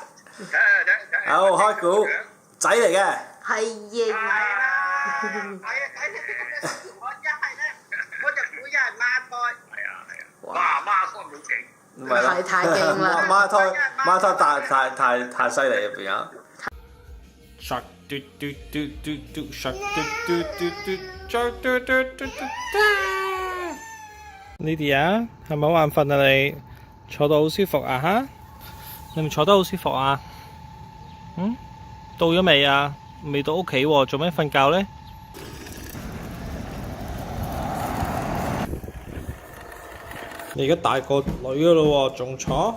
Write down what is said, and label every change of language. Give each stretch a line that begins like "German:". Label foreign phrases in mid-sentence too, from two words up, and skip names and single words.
Cantonese: 好開估，仔嚟嘅。係係啦，係仔嚟。我一係咧，我就估一係孖胎。係啊，孖胎好勁。唔係咯，太勁啦！孖胎太犀利入邊啊 ！Shark 嘟嘟嘟嘟嘟 ，Shark 嘟嘟嘟嘟 ，Shark 嘟嘟嘟嘟。Lydia 係咪好眼瞓啊？你坐到好舒服啊？嚇，你咪坐得好舒服啊？嗯，到咗未啊？未到屋企喎，做咩瞓覺咧？ 你而家大個女噶咯喎，仲坐？